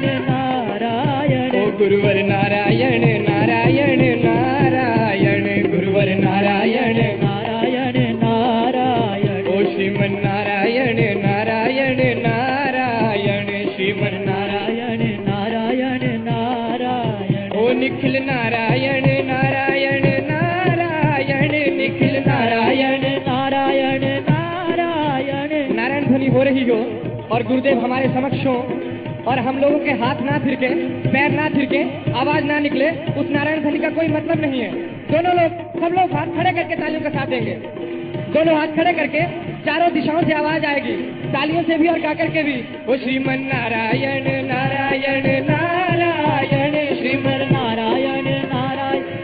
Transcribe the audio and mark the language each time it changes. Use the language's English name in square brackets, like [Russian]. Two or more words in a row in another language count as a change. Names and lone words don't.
[Hindi] नारायण ओ गुरुवर नारायण नारायण नारायण गुरुवर नारायण नारायण नारायण ओ श्रीमन नारायण नारायण नारायण श्रीमन नारायण नारायण नारायण ओ निखिल नारायण नारायण नारायण निखिल नारायण नारायण नारायण नारायण ध्वनि हो रही हो और गुरुदेव हमारे समक्ष हो और हम लोगों के हाथ ना थिरके पैर ना थिरके आवाज ना निकले उस नारायण ध्वनि का कोई मतलब नहीं है। दोनों लोग सब लोग हाथ खड़े करके तालियों का साथ देंगे। दोनों हाथ खड़े करके चारों दिशाओं से आवाज आएगी तालियों से भी और गा करके भी। वो श्रीमन नारायण नारायण नारायण श्रीमन नारायण नारायण